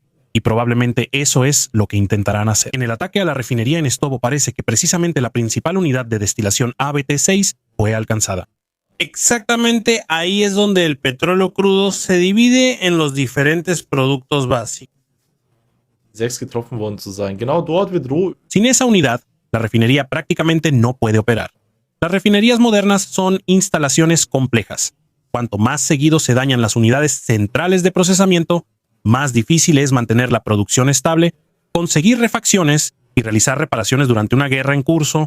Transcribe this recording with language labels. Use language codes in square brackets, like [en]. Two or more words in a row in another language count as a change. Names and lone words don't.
[es] Y probablemente eso es lo que intentarán hacer. En el ataque a la refinería en Estovo parece que precisamente la principal unidad de destilación ABT-6 fue alcanzada. Exactamente ahí es donde el petróleo crudo se divide en los diferentes productos básicos. [de] Getroffen worden zu sein. Genau dort wird Ruhe. [es] Sin esa unidad, la refinería prácticamente no puede operar. Las refinerías modernas son instalaciones complejas. Cuanto más seguido se dañan las unidades centrales de procesamiento, más difícil es mantener la producción estable, conseguir refacciones y realizar reparaciones durante una guerra en curso.